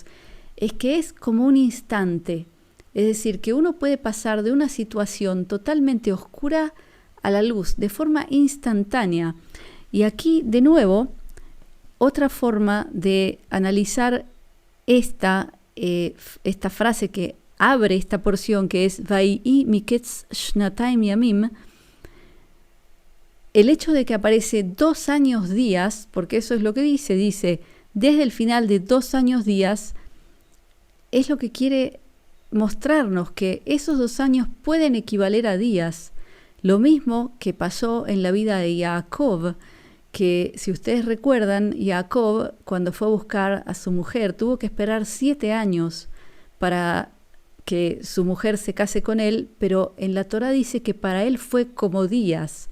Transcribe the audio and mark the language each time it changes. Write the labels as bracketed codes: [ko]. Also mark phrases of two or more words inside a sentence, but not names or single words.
[es] Es que es como un instante. Es decir, que uno puede pasar de una situación totalmente oscura a la luz de forma instantánea. Y aquí, de nuevo, otra forma de analizar esta frase que abre esta porción, que es [he] ויהי מקץ שנתיים ימים. [es] El hecho de que aparece 2 años días, porque eso es lo que dice desde el final de 2 años días, es lo que quiere mostrarnos, que esos 2 años pueden equivaler a días. Lo mismo que pasó en la vida de Jacob, que si ustedes recuerdan, Jacob, cuando fue a buscar a su mujer, tuvo que esperar 7 años para que su mujer se case con él, pero en la Torá dice que para él fue como días.